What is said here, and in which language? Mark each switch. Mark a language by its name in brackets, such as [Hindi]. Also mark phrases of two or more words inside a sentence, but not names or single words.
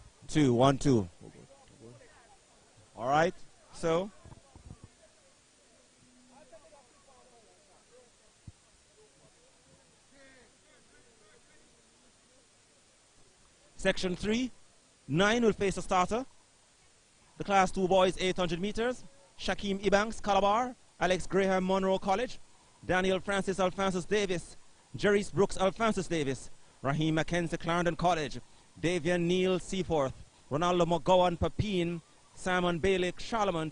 [English] 2, 1, 2. All right, so. Section 3, 9 will face a starter. The Class 2 boys 800 meters. Shaquem Ebanks, Calabar. Alex Graham, Monroe College. Daniel Francis Alphonsus Davis. Jerry's Brooks Alphonsus Davis. Raheem Mackenzie, Clarendon College. Davian Neal Seaforth. Ronaldo McGowan Papine. Simon Bailey Charlemont.